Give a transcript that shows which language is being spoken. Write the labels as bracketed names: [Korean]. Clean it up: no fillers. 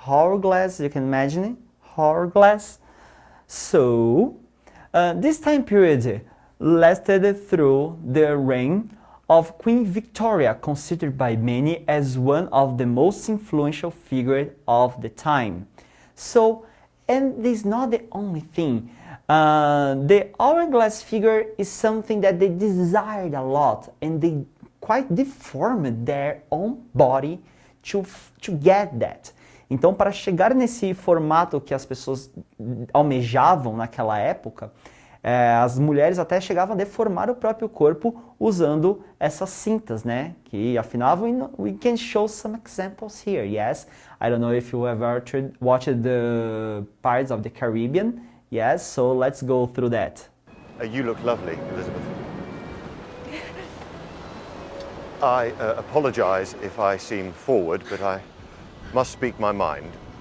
[English] Hourglass, you can imagine it? Hourglass. So, this time period lasted through the reign of Queen Victoria, considered by many as one of the most influential figures of the time. So, and this is not the only thing. The hourglass figure is something that they desired a lot, and they quite deformed their own body to get that. [Portuguese] Então, para chegar nesse formato que as pessoas almejavam naquela época, as mulheres até chegavam a deformar o próprio corpo usando essas cintas, né? Que afinavam. [English] We can show some examples here, yes? I don't know if you ever watched the Pirates of the Caribbean. Yes, so let's go through that. You look lovely, Elizabeth. I apologize if I seem forward, but I must speak my mind.